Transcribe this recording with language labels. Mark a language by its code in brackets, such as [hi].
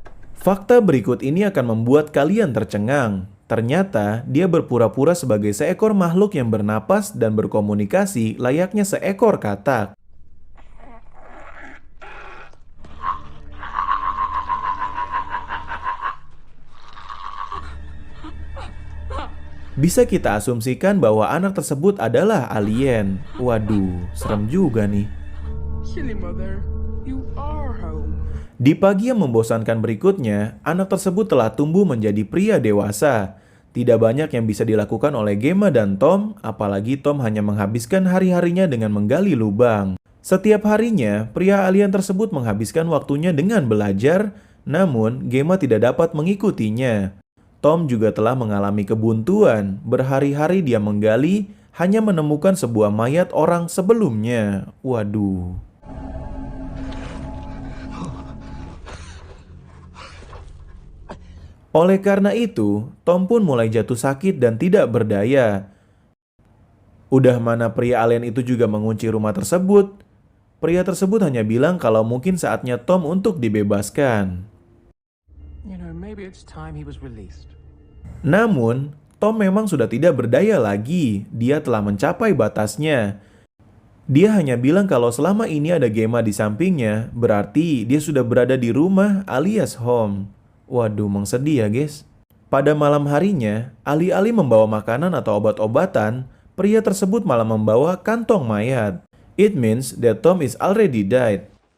[id] fakta berikut ini akan membuat kalian tercengang. Ternyata dia berpura-pura sebagai seekor makhluk yang bernapas dan berkomunikasi layaknya seekor katak. Bisa kita asumsikan bahwa anak tersebut adalah alien. Waduh, serem juga nih. [en] Silly mother, you are home. [id] Di pagi yang membosankan berikutnya, anak tersebut telah tumbuh menjadi pria dewasa. Tidak banyak yang bisa dilakukan oleh Gemma dan Tom, apalagi Tom hanya menghabiskan hari-harinya dengan menggali lubang. Setiap harinya, pria alien tersebut menghabiskan waktunya dengan belajar, namun Gemma tidak dapat mengikutinya. Tom juga telah mengalami kebuntuan. Berhari-hari dia menggali, hanya menemukan sebuah mayat orang sebelumnya. Waduh. Oleh karena itu, Tom pun mulai jatuh sakit dan tidak berdaya. Udah mana pria alien itu juga mengunci rumah tersebut. Pria tersebut hanya bilang kalau mungkin saatnya Tom untuk dibebaskan. [en] You know, maybe it's time he was released. [id] Namun, Tom memang sudah tidak berdaya lagi. Dia telah mencapai batasnya. Dia hanya bilang kalau selama ini ada Gemma di sampingnya, berarti dia sudah berada di rumah alias home. Waduh, emang sedih ya guys. Pada malam harinya, alih-alih membawa makanan atau obat-obatan, pria tersebut malah membawa kantong mayat. [en] It means that Tom is already died.